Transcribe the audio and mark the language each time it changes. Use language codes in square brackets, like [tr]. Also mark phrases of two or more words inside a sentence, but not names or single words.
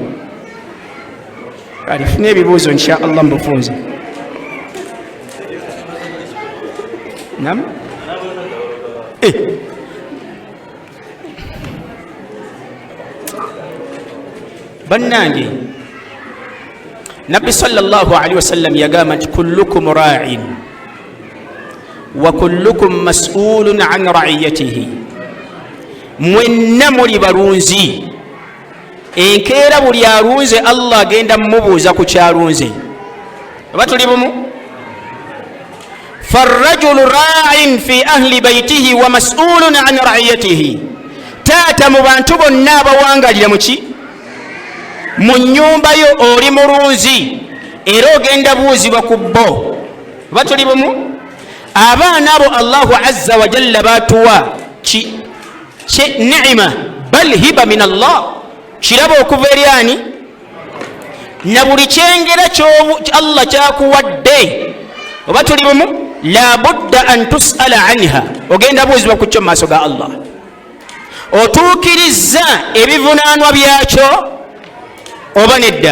[lg] Alifuna ebibuuzo [ar] إن شاء الله [lg] mbufunze. Nam? Bannange Nabbi [ar] صلى الله عليه وسلم [lg] yagamba nti [ar] كلكم راع وكلكم مسؤول عن رعيته. [lg] Mwenna muli balunzi, enkeera buli alunze Allah agenda mmubuuza ku kyalunze. Oba tuli bumu? [ar] فالرجل راع في أهل بيته ومسؤول عن رعيته. [lg] Taata mu bantu bonna abawangalira muki? Mu nnyumba yo oli mulunzi era ogenda buuzibwa ku bo. Oba tuli bumu? Abaana abo [ar] الله عز وجل batuwa نعمة بل هبة من الله, [lg] kirabo okuva eri ani? Na buli kyengera Allah kyakuwadde. Oba tuli bumu? [ar] لا بد أن تسأل عنها, [lg] ogenda buuzibwa ku kyo mu maaso ga Allah. Otuukirizza ebivunaanwa byakyo oba nedda?